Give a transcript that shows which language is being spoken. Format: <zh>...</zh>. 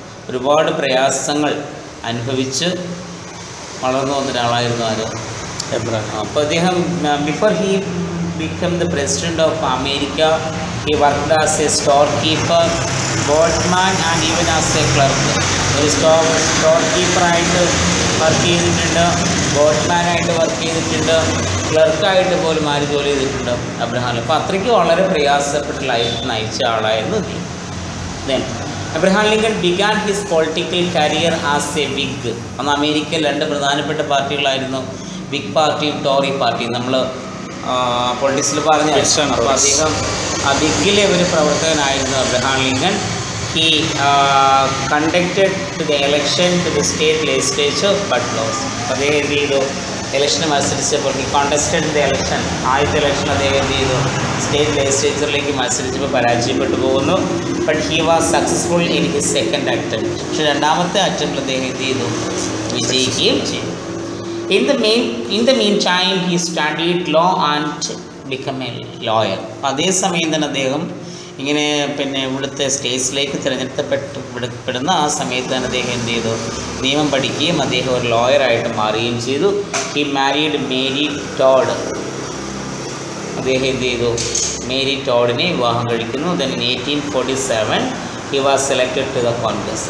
<ml>ഒരുപാട് പ്രയാസങ്ങൾ അനുഭവിച്ച് വളർന്നു വന്ന ഒരാളായിരുന്നു ആര്? എബ്രഹാം. അപ്പോൾ അദ്ദേഹം</ml> <en>Before he became the president of America, he worked as a storekeeper, boatman and even as a clerk.</en> <ml>ഒരു സ്റ്റോർകീപ്പറായിട്ട് വർക്ക് ചെയ്തിട്ടുണ്ട്, ബോട്ട്മാനായിട്ട് വർക്ക് ചെയ്തിട്ടുണ്ട്, ക്ലർക്കായിട്ട് പോലും ആര് ജോലി ചെയ്തിട്ടുണ്ട്? അബ്രഹാം. അപ്പോൾ അത്രയ്ക്ക് വളരെ പ്രയാസപ്പെട്ട ലൈഫ് നയിച്ച ആളായിരുന്നു അദ്ദേഹം.</ml> <en>Then Abraham Lincoln began his political career as a Whig.</en> <ml>അന്ന് അമേരിക്കയിൽ രണ്ട് പ്രധാനപ്പെട്ട പാർട്ടികളായിരുന്നു, വിഗ് പാർട്ടിയും ടോറി പാർട്ടിയും. നമ്മൾ പൊളിറ്റിക്സിൽ പറഞ്ഞ അപ്പോൾ അദ്ദേഹം വിഗിലെ ഒരു പ്രവർത്തകനായിരുന്നു Abraham Lincoln.</ml> <en>He conducted to the election to the state legislature but lose.</en> <ml>അദ്ദേഹം എന്ത് ചെയ്തു? ഇലക്ഷന് മത്സരിച്ചപ്പോൾ</ml> <en>he contested the election,</en> <ml>ആദ്യത്തെ ഇലക്ഷൻ അദ്ദേഹം എന്ത് ചെയ്തു? സ്റ്റേറ്റ് ലെജിസ്ലേച്ചറിലേക്ക് മത്സരിച്ചപ്പോൾ പരാജയപ്പെട്ടു പോകുന്നു.</ml> <en>But he was successful in his second attempt.</en> <ml>പക്ഷേ രണ്ടാമത്തെ അറ്റംപ്റ്റിൽ അദ്ദേഹം എന്ത് ചെയ്തു? വിജയിക്കുകയും ചെയ്തു.</ml> <en>In the meantime, he studied law and became a lawyer.</en> <ml>അതേസമയം തന്നെ അദ്ദേഹം ഇങ്ങനെ ഇവിടുത്തെ സ്റ്റേറ്റ്സിലേക്ക് തിരഞ്ഞെടുക്കപ്പെടുന്ന ആ സമയത്ത് തന്നെ അദ്ദേഹം എന്ത് ചെയ്തു? നിയമം പഠിക്കുകയും അദ്ദേഹം ഒരു ലോയറായിട്ട് മാറുകയും ചെയ്തു.</ml> <en>He married Mary Todd.</en> <ml>അദ്ദേഹം എന്ത് ചെയ്തു? മേരി ടോഡിനെ വിവാഹം കഴിക്കുന്നു.</ml> <en>Then in 1847 he was selected to the Congress.</en>